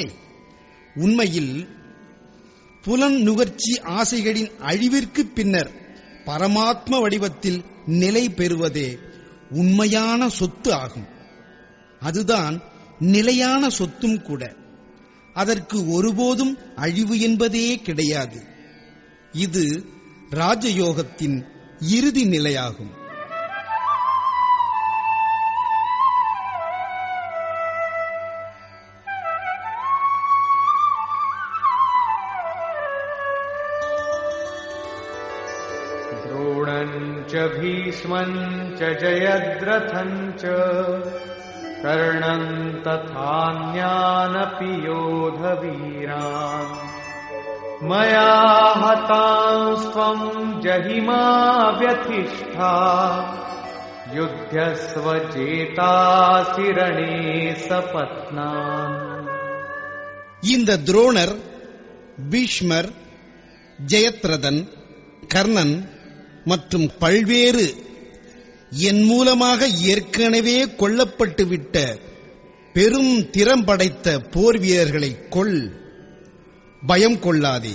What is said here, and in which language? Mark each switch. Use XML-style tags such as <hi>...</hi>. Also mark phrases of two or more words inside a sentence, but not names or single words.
<ta>உண்மையில் புலன் நுகர்ச்சி ஆசைகளின் அழிவிற்கு பின்னர் பரமாத்ம வடிவத்தில் நிலை பெறுவதே உண்மையான சொத்து ஆகும். அதுதான் நிலையான சொத்தும் கூட. அதற்கு ஒருபோதும் அழிவு என்பதே கிடையாது. இது ராஜயோகத்தின் இறுதி நிலையாகும்.</ta> <sa>द्रोणञ्च भीष्मञ्च जयद्रथञ्च कर्णन् तथान्यानपि योधवीरान् मया हतांस्त्वं जहिमा व्यथिष्ठा युध्यस्व चेतासि रणे सपत्नान्.</sa> <ta>இந்த துரோணர், பீஷ்மர், ஜெயத்ரதன், கர்ணன் மற்றும் பல்வேறு என் மூலமாக ஏற்கனவே கொல்லப்பட்டுவிட்ட பெரும் திறம் படைத்த போர் வீரர்களை கொல், பயம் கொள்ளாதே.</ta>